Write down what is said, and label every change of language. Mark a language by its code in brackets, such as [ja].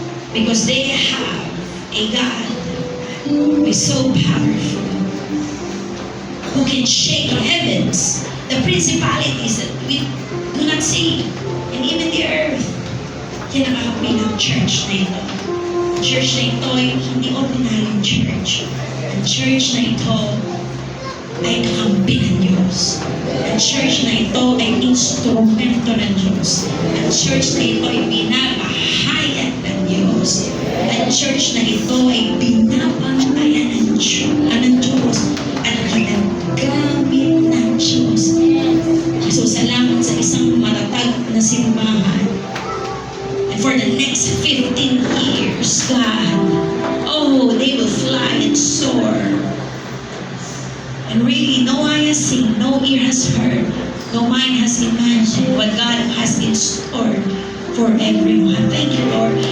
[en] Because they have a God who is so powerful, who can shake heavens, the principalities that we do not see, and even the earth. [tl] Yan ang kakampi ng church na ito. Church na ito ay hindi ordinary church. Ang church na ito ay kakampi ng Diyos. Ang church na ito ay instrumento ng Diyos. Ang church na ito ay pinapahayag ng Diyos. Ang church na ito ay pinapangalan ng Diyos at ginagamit ng Diyos. So, salamat sa isang matatag na simbahan. [en] And for the next 15 years, God, oh, they will fly and soar. And really, no eye has seen, no ear has heard, no mind has imagined what God has in store for everyone. Thank you, Lord.